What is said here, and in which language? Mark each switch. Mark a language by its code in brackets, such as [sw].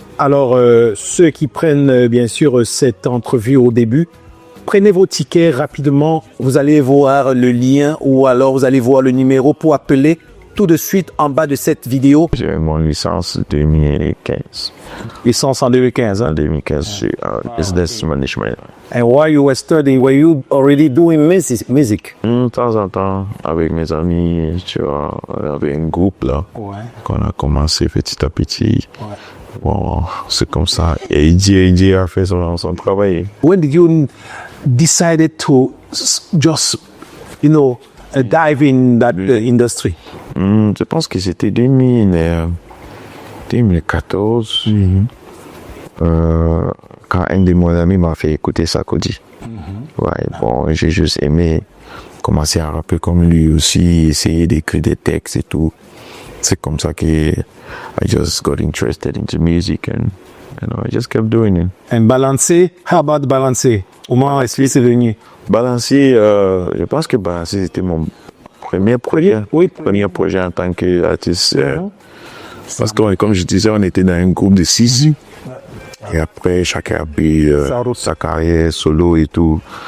[fr] Alors, ceux qui prennent bien sûr cette entrevue au début, prenez vos tickets rapidement, vous allez voir le lien ou alors vous allez voir le numéro pour appeler tout de suite en bas de cette vidéo. J'ai mon licence 2015. Licence en 2015, hein? En 2015, c'est Business Management. [en] And while you were studying, were you already doing music? [fr] De temps en temps, avec mes amis, tu vois, on avait un groupe là, qu'on a commencé petit à petit. Ouais. Bon, c'est comme ça. Et Eddie a fait son travail. [en] When did you decide to just, dive in that industry? [fr] Je pense que c'était 2014. Quand un de mes amis m'a fait écouter Sarkozy. Ouais, bon, j'ai juste aimé commencer à rapper comme lui aussi, essayer d'écrire des textes et tout. C'est comme ça que [en] I just got interested into music and I just kept doing it. And Balancer, how about Balancer? [fr] Comment est-ce que c'est venu? Balancer, je pense que Balancer c'était mon premier projet. Oui, premier projet en tant qu'artiste. Parce que comme je disais, on était dans un groupe de 6. Et après, chacun a pris sa carrière solo et tout.